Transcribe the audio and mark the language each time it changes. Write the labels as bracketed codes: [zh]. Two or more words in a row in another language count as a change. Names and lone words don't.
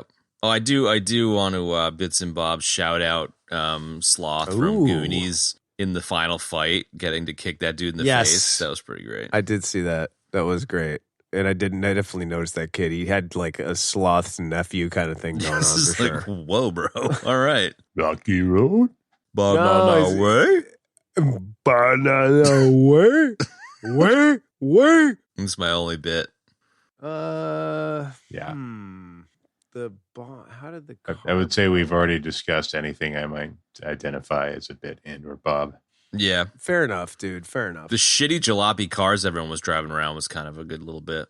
[en] Oh, I do want to bits and bobs shout out Sloth from Goonies in the final fight, getting to kick that dude in the face. That was pretty great. I did see that. That was great. And I definitely noticed that kid. He had like a Sloth's nephew kind of thing going on This is for like, sure. whoa, bro. All right. Rocky Road? Ba-na-na-wayyy. Ba-na-na-wayyy. Way. It's my only bit. Yeah. How did the I would say we've already discussed anything I might identify as a bit and or Bob. Yeah. Fair enough, dude. Fair enough. The shitty jalopy cars everyone was driving around was kind of a good little bit.